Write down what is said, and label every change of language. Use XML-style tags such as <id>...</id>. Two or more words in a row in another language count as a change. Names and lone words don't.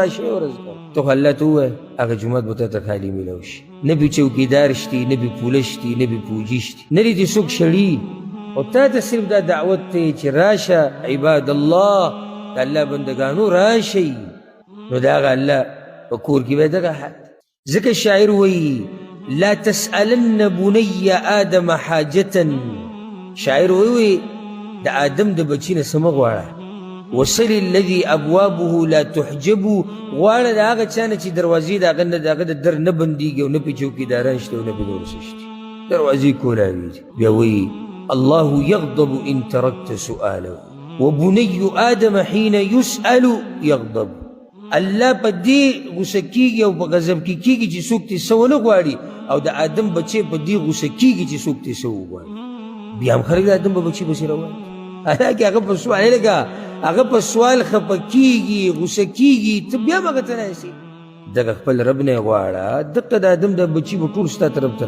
<ps>راشې ورځ کوم ته خو الله ته ووایه هغه جومات به تا ته خالي میلاو شي نه پې چوکیدار شتي نه پې پولیس شتي نه پې پوجي شتي نه دې څوک شړي او تا ته صرف دا دعوت دی چې راشه</ps> <ar>عباد الله</ar> <ps>د الله بندګانو راشئ نو د هغه الله په کور کې به دغه حال ځکه شاعر وایي</ps> <ar>لا تسألن بني آدم حاجة</ar> <ps>شاعر وایي د آدم د بچي نه څه مه غواړه</ps> <ar>وصل الذي ابوابه لا تحجب</ar> <ps>غواړه د هغه چا نه چې دروازې د هغه نه د هغه د در نه بندېږي او نه پې چوکیداران شته او نه پې نور څه شته دروازې کولاوېږي بیا وایي</ps> <ar>الله يغضب إن تركت سؤاله وبني آدم حين يسأل يغضب</ar> <ps>الله په دې غوسه کېږي او په غضب کې کېږي چې څوک ترې څه ونه غواړي او د آدم بچی په دې غوسه کېږي چې څوک ترې څه وغواړي بیا هم خلک د آدم په بچي پسې روان حالانکې هغه په سوال لکه هغه په سوال خفه کېږي غوسه کېږي ته بیا هم هغه ته ناستې دغه خپل رب نه یې غواړه دقه د آدم د بچي به ټول ستا طرف ته</ps>